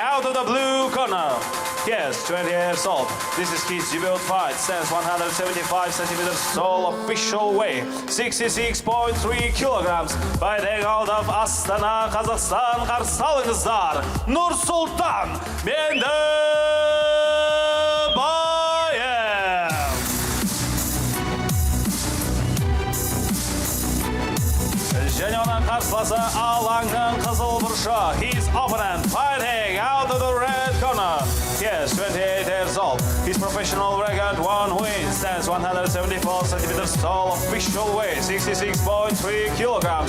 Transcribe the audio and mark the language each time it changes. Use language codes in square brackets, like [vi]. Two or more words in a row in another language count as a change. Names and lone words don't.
[en] to the blue corner. Yes, 20 years old. This is his debut fight. Stands 175 centimeters tall, official weight 66.3 kilograms. Fighting out of Astana, Kazakhstan. [kk] Қарсы алыңыздар, Nursultan Mendebayev. Және оның қарсыласы алаңның қызыл бұрышы. [en] His opponent fighting out of the red corner. Yes, 28 years old. His professional record, 1 win, stands 174 centimeters tall, official weight 66.3 kilograms.